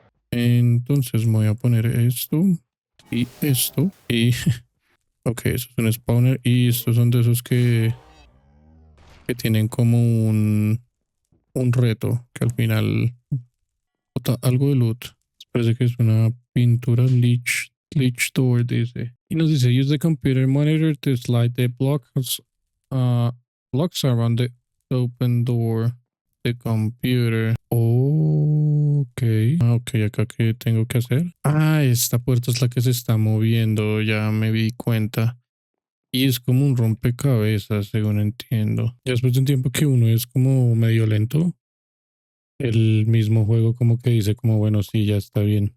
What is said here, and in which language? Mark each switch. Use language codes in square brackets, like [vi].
[es] Entonces voy a poner esto y esto. Y, ok, eso es un spawner. Y estos son de esos que tienen como un reto, que al final bota algo de loot. Parece que es una pintura Lich Door, dice. Y nos dice, [en] use the computer monitor to slide the blocks around the open door. The computer. Ok. [es] Ok, acá qué tengo que hacer. Esta puerta es la que se está moviendo. Ya me di cuenta. Y es como un rompecabezas, según entiendo. Ya después de un tiempo que uno es como medio lento, el mismo juego como que dice como, bueno, sí, ya está bien.